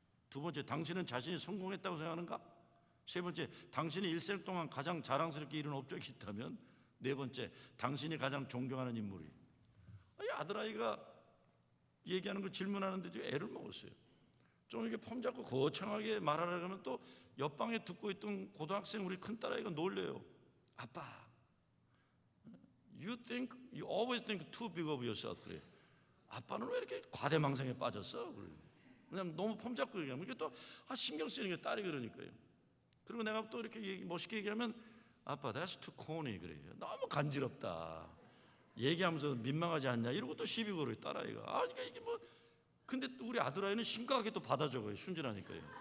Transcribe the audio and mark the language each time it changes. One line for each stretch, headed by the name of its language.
Korean: 두 번째, 당신은 자신이 성공했다고 생각하는가? 세 번째, 당신이 일생 동안 가장 자랑스럽게 이룬 업적이 있다면? 네 번째, 당신이 가장 존경하는 인물이. 아들아이가 얘기하는 거 질문하는데 애를 먹었어요. 좀 이렇게 폼 잡고 거창하게 말하려고 하면 또 옆방에 듣고 있던 고등학생 우리 큰딸아이가 놀래요.
English: 아빠, you always think too big of yourself.
Korean: 그래. 아빠는 왜 이렇게 과대망상에 빠졌어? 그래. 그냥 너무 폼 잡고 얘기하면 이게 또 신경 쓰이는 게 딸이 그러니까요. 그리고 내가 또 이렇게 멋있게 얘기하면 아빠,
English: that's too corny.
Korean: 그래. 너무 간지럽다. 얘기하면서 민망하지 않냐? 이러고 또 시비 걸어요, 딸아이가. 그러니까 이게 근데 또 우리 아들아이는 심각하게 또 받아 적어요. 순진하니까요.